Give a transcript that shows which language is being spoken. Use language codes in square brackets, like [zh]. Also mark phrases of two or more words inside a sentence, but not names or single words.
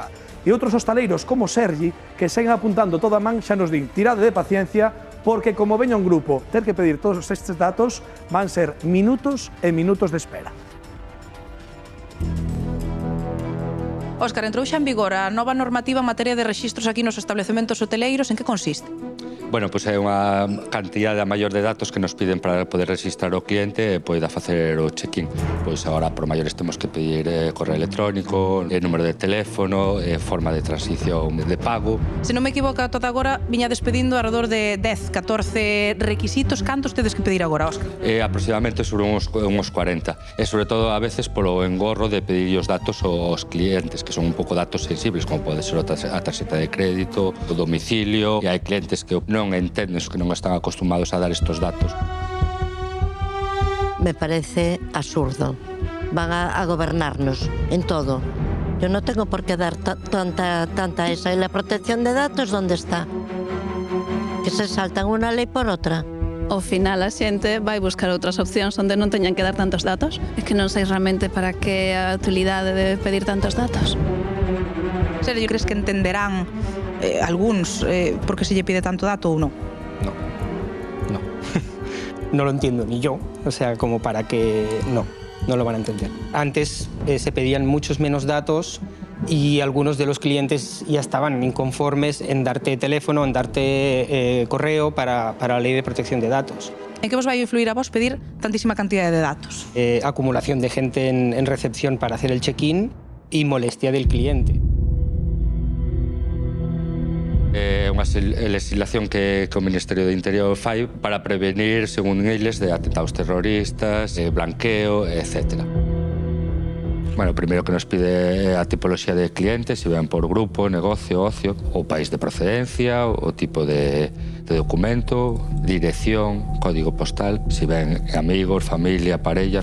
[gl] E outros hostaleiros como Sergi que seguen apuntando toda a man xa nos din tirade de paciencia porque como veña un grupo ter que pedir todos estes datos van ser minutos e minutos de espera. Óscar, entrou xa en vigor a nova normativa en materia de rexistros aquí nos establecementos hoteleiros. En que consiste? Bueno, pois é unha cantidade maior de datos que nos piden para poder registrar o cliente e poida facer o check-in. Pois agora, por maiores, temos que pedir correo electrónico, número de teléfono, forma de transición de pago. Se non me equivoco, ata agora viña despedindo alrededor de 10, 14 requisitos. Cantos tedes que pedir agora, Óscar? Aproximadamente sobre uns 40. E sobre todo, a veces, polo engorro de pedir os datos aos clientes, que son un pouco datos sensibles, como pode ser a tarxeta de crédito, o domicilio, e hai clientes que non entenden, que non están acostumados a dar estes datos. [es] Me parece absurdo. Van a gobernarnos en todo. Yo no tengo por qué dar tanta esa. ¿Y la protección de datos dónde está? [gl] Que se saltan unha lei por outra. Ao final a xente vai buscar outras opcións onde non teñan que dar tantos datos. É que non sei realmente para que a utilidade de pedir tantos datos. Sergio, crees que entenderán algúns por que se lle pide tanto dato ou non? [es] No. No lo entiendo ni yo, o sea, como para que... No lo van a entender. Antes se pedían muchos menos datos y algunos de los clientes ya estaban inconformes en darte teléfono, en darte correo para la ley de protección de datos. [gl] En que vos vai influir a vos pedir tantísima cantidad de datos? [es] Acumulación de gente en recepción para hacer el check-in y molestia del cliente. [gl] É unha legislación que o Ministerio do Interior fai para prevenir, según eles, de atentados terroristas, blanqueo, etc. Bueno, o primeiro que nos pide é a tipoloxía de clientes, se ven por grupo, negocio, ocio, o país de procedencia, o tipo de documento, dirección, código postal, se ven amigos, familia, parella.